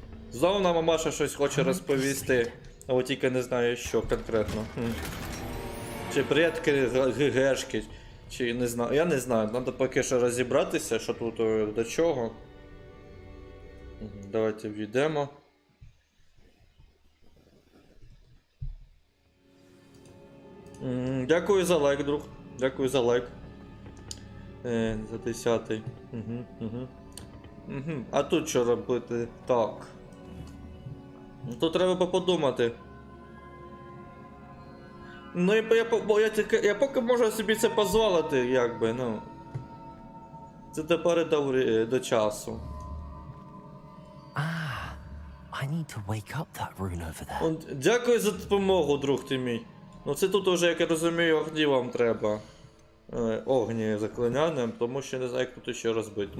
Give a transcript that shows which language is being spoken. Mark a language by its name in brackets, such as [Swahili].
[Ukrainian] Знову нам мамаша щось хоче розповісти, а от тільки не знаю що конкретно. Чи предки ГГшки, чи не знаю. Я не знаю, треба поки що розібратися, що тут до чого. Давайте ввійдемо. Дякую за лайк, друг. Дякую за лайк. За 10-й. А тут що робити? Так. Тут треба подумати. Ну я поки можу собі це дозволити, якби, ну. Це тепер до часу. [English] I need to wake up that rune over there. [Ukrainian] Дякую за допомогу, друг ти мій. Ну це тут уже, як я розумію, огні вам треба. Огні заклинянням, тому що не знаю, як тут ще розбити.